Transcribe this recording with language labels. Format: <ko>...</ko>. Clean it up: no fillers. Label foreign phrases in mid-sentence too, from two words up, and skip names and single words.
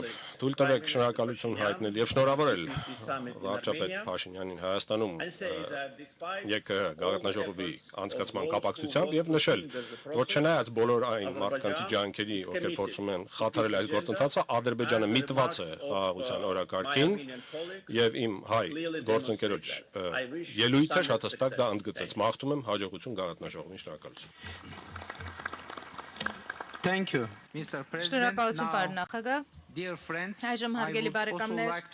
<hy>թույլ տվեք շնորհակալություն հայտնել եւ շնորհավորել վարչապետ Փաշինյանին Հայաստանում ԵԿՀ գագաթնաժողովի անցկացման կապակցությամբ եւ նշել, որ չնայած բոլոր այն մարդկանցի ջանքերի, ովքեր փորձում են խաթարել այս գործընթացը, Ադրբեջանը միտված է խաղաղության օրակարգին եւ իմ հայ գործընկերոջ ելույթը շատ հստակ դա ընդգծեց։ Մաղթում եմ հաջողություն գագաթնաժողովին, շնորհակալություն։</hy> <en>Thank you, Mr. President.</en> <hy>Շնորհակալություն, պարոն նախագահ։</hy> <en>Dear friends,</en> <hy>Այժմ</hy> <en>I</en> <hy>հարգելի</hy> <en>would also</en> <hy>բարեկամներ,</hy> <en>like</en>